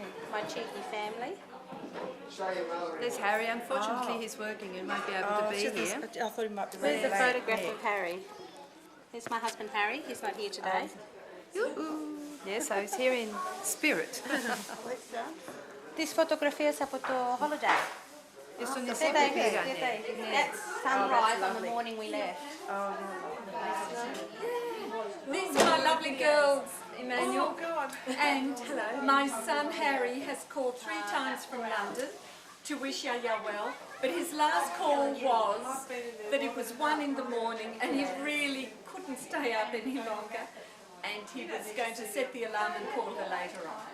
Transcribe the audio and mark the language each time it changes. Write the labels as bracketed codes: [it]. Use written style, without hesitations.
[en] My cheeky family. There's Harry. Unfortunately, he's working and won't be able to be here. I thought he might be There's a photograph of Harry. Here's my husband Harry. He's not here today. Yeah, so he's here in spirit. [el] Τις φωτογραφίες από το holiday. [en] Just on the They're second here. video. That's sunrise on the morning we left. These are my lovely girls Emmanuel. And my son Harry has called 3 times from London to wish Yaya well, but his last call was that it was 1 in the morning and he really couldn't stay up any longer, and he was going to set the alarm and call her later on.